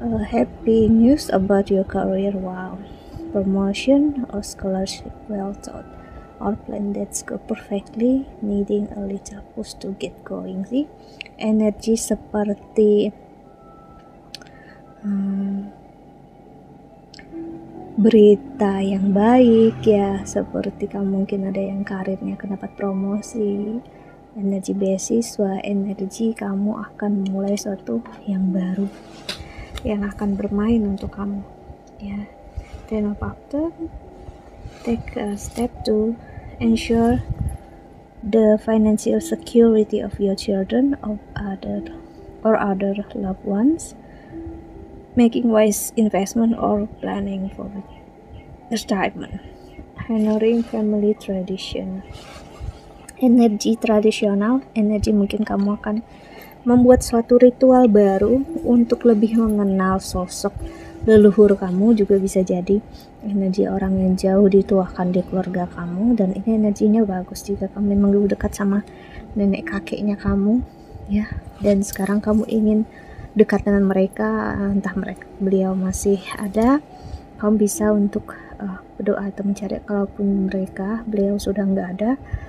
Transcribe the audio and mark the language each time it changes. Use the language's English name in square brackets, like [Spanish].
[English] Happy news about your career. Wow, promotion or scholarship, well thought. or plan that's go perfectly, needing a little push to get going sih. [Indonesian] Energi seperti berita yang baik ya, seperti kamu mungkin ada yang karirnya akan dapat promosi, energi beasiswa, energi kamu akan mulai sesuatu yang baru yang akan bermain untuk kamu ya. [English] Ten of Pentacles, take a step to ensure the financial security of your children or other loved ones, making wise investment or planning for retirement, honoring family tradition. [Indonesian] Energi tradisional, energi mungkin kamu akan membuat suatu ritual baru untuk lebih mengenal sosok leluhur kamu, juga bisa jadi energi orang yang jauh dituakan di keluarga kamu, dan ini energinya bagus jika kamu memang dulu dekat sama nenek kakeknya kamu ya, dan sekarang kamu ingin dekat dengan mereka, entah beliau masih ada, kamu bisa untuk berdoa atau mencari, kalaupun beliau sudah nggak ada,